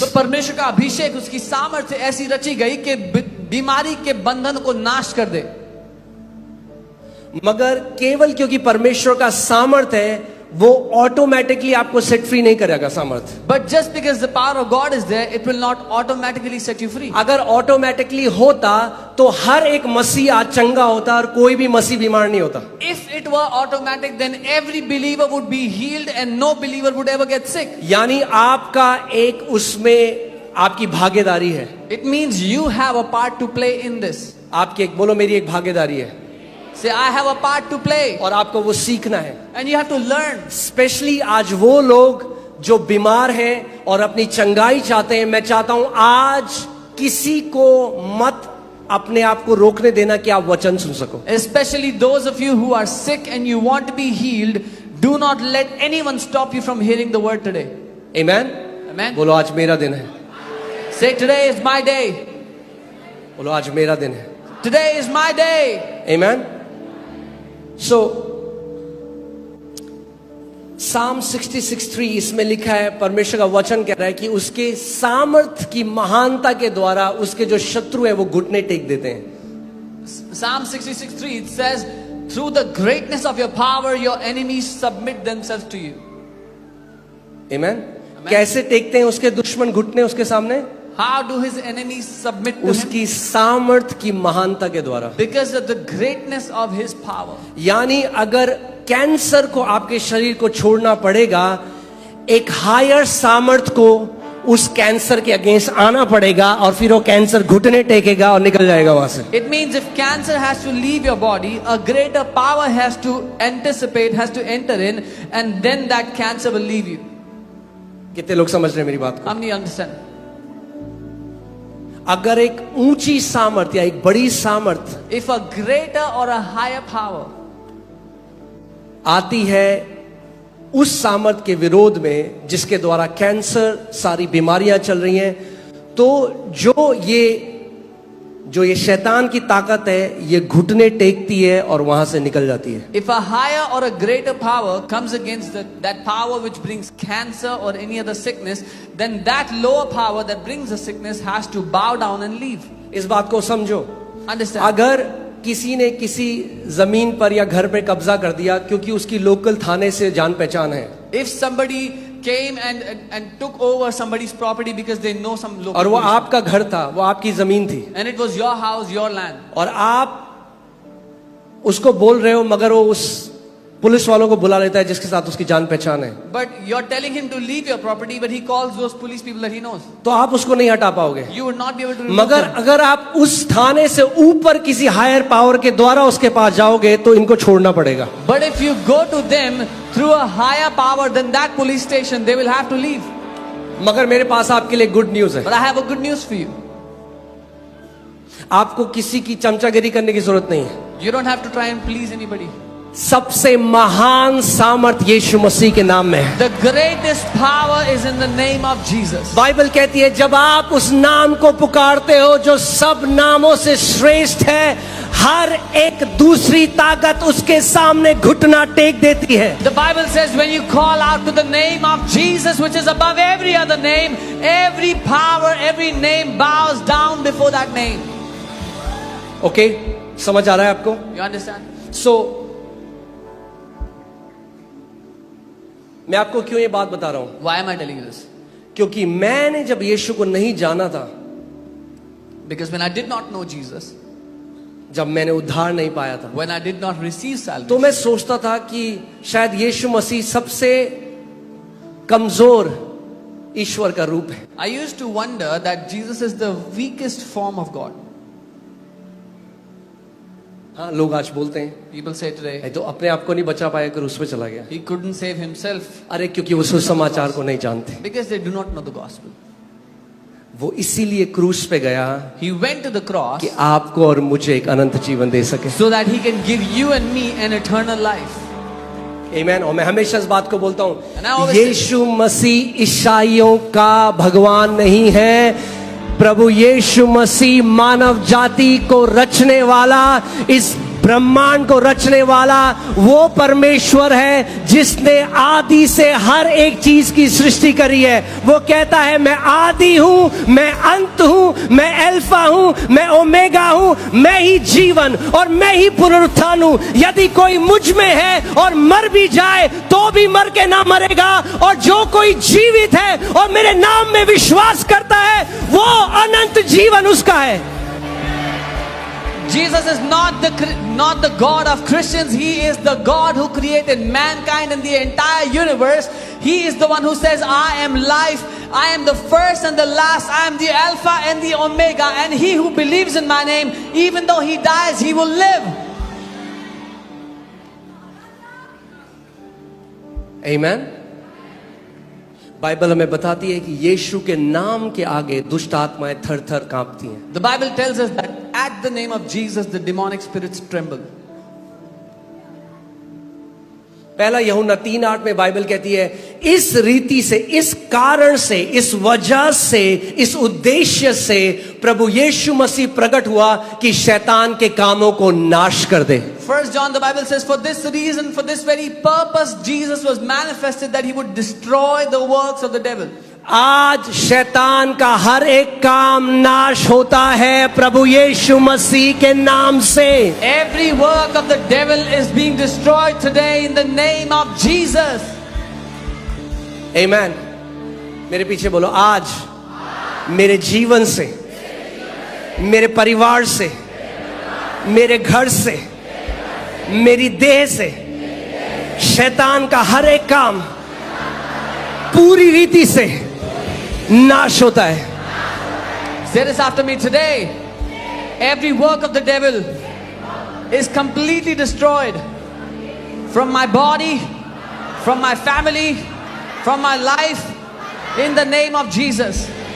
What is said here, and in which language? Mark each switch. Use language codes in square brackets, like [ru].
[hi] तो परमेश्वर का अभिषेक, उसकी सामर्थ्य ऐसी रची गई कि बीमारी के बंधन को नाश कर दे। मगर केवल क्योंकि परमेश्वर का सामर्थ्य है, वो ऑटोमेटिकली आपको [en] set free [hi] नहीं करेगा सामर्थ। [en] But just because the power of God is there, it will not automatically set you free. [hi] अगर ऑटोमेटिकली होता तो हर एक मसीह आज चंगा होता और कोई भी मसीह बीमार नहीं होता। [en] If it were automatic, then every believer would be healed and no believer would ever get sick. [hi] यानी आपका एक उसमें आपकी भागीदारी है। [en] It means you have a part to play in this. [hi] आपकी एक, बोलो मेरी एक भागीदारी है [en] Say, I have a part to play. [hi] और आपको वो सीखना है। [en] And you have to learn. [hi] Specially आज वो लोग जो बीमार हैं और अपनी चंगाई चाहते हैं, मैं चाहता हूं आज किसी को मत अपने आप को रोकने देना कि आप वचन सुन सको। [en] Especially those of you who are sick and you want to be healed, do not let anyone stop you from hearing the word today. [hi] Amen. [en] Amen. [hi] बोलो आज मेरा दिन है। [en] Say, today is my day. [hi] बोलो आज मेरा दिन है। [en] Today is my day. [hi] आमेन। सो साम 66:3 इसमें लिखा है, परमेश्वर का वचन कह रहा है कि उसके सामर्थ की महानता के द्वारा उसके जो शत्रु है वो घुटने टेक देते हैं। [en] Psalm 66:3, it says, through the greatness of your power, your enemies submit themselves to you. [hi] आमेन। कैसे टेकते हैं उसके दुश्मन घुटने उसके सामने? [en] How do his enemies submit to him? [hi] उसकी सामर्थ की महानता के द्वारा। [en] Because of the greatness of his power. [hi] यानी अगर कैंसर को आपके शरीर को छोड़ना पड़ेगा, एक हायर सामर्थ को उस कैंसर के अगेंस्ट आना पड़ेगा और फिर वो कैंसर घुटने टेकेगा और निकल जाएगा वहां से। [en] It means if cancer has to leave your body, a greater power has to anticipate, has to enter in, and then that cancer will leave you. [hi] कितने लोग समझ रहे हैं मेरी बात को? [en] How many understand? [hi] अगर एक ऊंची सामर्थ या एक बड़ी सामर्थ [en] If a greater or a higher power [hi] आती है उस सामर्थ के विरोध में जिसके द्वारा कैंसर सारी बीमारियां चल रही हैं, तो जो ये शैतान की ताकत है ये घुटने टेकती है और वहां से निकल जाती है। [en] If a higher or a greater power comes against that power which brings cancer or any other sickness, then that lower power that brings the sickness has to bow down and leave. [hi] इस बात को समझो। [en] Understand? [hi] अगर किसी ने किसी जमीन पर या घर पे कब्जा कर दिया क्योंकि उसकी लोकल थाने से जान पहचान है, [en] If somebody came and took over somebody's property because they know some local [hi] और वो [en] police, [hi] आपका घर था, वो आपकी जमीन थी, [en] and it was your house, your land, [hi] और आप उसको बोल रहे हो मगर वो उस पुलिस वालों को बुला लेता है जिसके साथ उसकी जान पहचान है, [en] but you're telling him to leave your property, but he calls those police people that he knows. [hi] तो आप उसको नहीं हटा पाओगे। [en] You would not be able to remove [hi] मगर [en] them. [hi] अगर आप उस थाने से ऊपर किसी [en] higher power [hi] के द्वारा उसके पास जाओगे तो इनको छोड़ना पड़ेगा। [en] But if you go to them through a higher power than that police station, they will have to leave. [hi] मगर मेरे पास आपके लिए [en] good news [hi] है, [en] But I have a good news for you. [hi] आपको किसी की चमचागिरी करने की जरूरत नहीं है। [en] You don't have to try and please anybody. [hi] सबसे महान सामर्थ यीशु मसीह के नाम में है। [en] The greatest power is in the name of Jesus. [hi] Bible कहती है जब आप उस नाम को पुकारते हो जो सब नामों से श्रेष्ठ है, हर एक दूसरी ताकत उसके सामने घुटना टेक देती है। [en] The Bible says when you call out to the name of Jesus, which is above every other name, every power, every name bows down before that name. [hi] Okay, समझ आ रहा है आपको? [en] You understand? [hi] सो मैं आपको क्यों ये बात बता रहा हूं? [en] Why am I telling you this? [hi] क्योंकि मैंने जब यीशु को नहीं जाना था, [en] Because when I did not know Jesus, [hi] जब मैंने उद्धार नहीं पाया था, [en] when I did not receive [hi] तो [en] salvation, [hi] मैं सोचता था कि शायद यीशु मसीह सबसे कमजोर ईश्वर का रूप है। [en] I used to wonder that Jesus is the weakest form of God. [hi] हाँ, लोग आज बोलते हैं [en] People say today, [hi] तो अपने आप को नहीं बचा पाया, क्रूस पे चला गया। [en] he couldn't save himself [hi] अरे क्योंकि वो सुसमाचार को नहीं जानते। [en] because they do not know the gospel. [hi] वो इसीलिए क्रूस पे गया [en] He went to the cross [hi] कि आपको और मुझे एक अनंत जीवन दे सके। [en] so that he can give you and me an eternal life. [hi] आमीन। और मैं हमेशा इस बात को बोलता [en] And I [hi] हूँ, [en] always [hi] यीशु मसीह ईसाइयों का भगवान नहीं है। प्रभु यीशु मसीह मानव जाति को रचने वाला, इस ब्रह्मांड को रचने वाला वो परमेश्वर है जिसने आदि से हर एक चीज की सृष्टि करी है। वो कहता है मैं आदि हूं, मैं अंत हूं, मैं अल्फा हूं, मैं ओमेगा हूं, मैं ही जीवन और मैं ही पुनरुत्थान हूं। यदि कोई मुझ में है और मर भी जाए तो भी मर के ना मरेगा, और जो कोई जीवित है और मेरे नाम में विश्वास करता है वो अनंत जीवन उसका है। [en] Jesus is not the God of Christians. He is the God who created mankind and the entire universe. He is the one who says, I am life, I am the first and the last, I am the Alpha and the Omega, and he who believes in my name, even though he dies, he will live. Amen. [hi] Bible हमें बताती है कि यीशु के नाम के आगे दुष्ट आत्माएं थर-थर कांपती हैं। [en] The Bible tells us that at the name of Jesus, the demonic spirits tremble. [hi] पहला यूहन्ना 3:8 में बाइबल कहती है, इस रीति से, इस कारण से, इस वजह से, इस उद्देश्य से प्रभु यीशु मसीह प्रकट हुआ कि शैतान के कामों को नाश कर दे। [en] 1 John, the Bible says, for this reason, for this very purpose, Jesus was manifested, that he would destroy the works of the devil. [hi] आज शैतान का हर एक काम नाश होता है प्रभु यीशु मसीह के नाम से। [en] Every work of the devil is being destroyed today in the name of Jesus. Amen. [hi] मेरे पीछे बोलो, आज मेरे जीवन से, मेरे परिवार से, मेरे घर से, मेरी देह से शैतान का हर एक काम पूरी रीति से नाश होता है। [en] Say this after me today. Every work of the devil is completely destroyed from my body, from my family, from my life, in the name of Jesus.